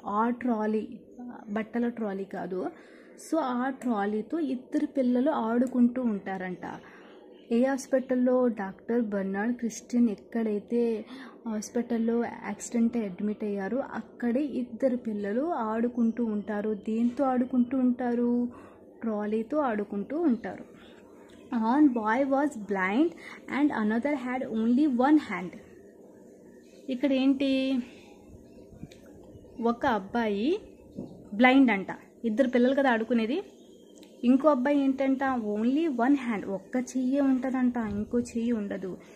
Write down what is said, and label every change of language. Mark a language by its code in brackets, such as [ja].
[te] ఆ ట్రాలీ బట్టల ట్రాలీ కాదు. సో ఆ ట్రాలీతో ఇద్దరు పిల్లలు ఆడుకుంటూ ఉంటారంట. ఏ హాస్పిటల్లో, డాక్టర్ బర్నార్డ్ క్రిస్టియన్ ఎక్కడైతే హాస్పిటల్లో యాక్సిడెంట్ అడ్మిట్ అయ్యారో అక్కడే ఇద్దరు పిల్లలు ఆడుకుంటూ ఉంటారు. దేంతో ఆడుకుంటూ ఉంటారు, ట్రాలీతో ఆడుకుంటూ ఉంటారు. [en] One boy was blind and another had only one hand. [te] ఇక్కడ ఏంటి, ఒక అబ్బాయి బ్లైండ్ అంట, ఇద్దరు పిల్లలు కదా ఆడుకునేది. ఇంకో అబ్బాయి ఏంటంట, ఓన్లీ 1 హ్యాండ్, ఒక్క చెయ్యి ఉంటుందంట, ఇంకో చెయ్యి ఉండదు.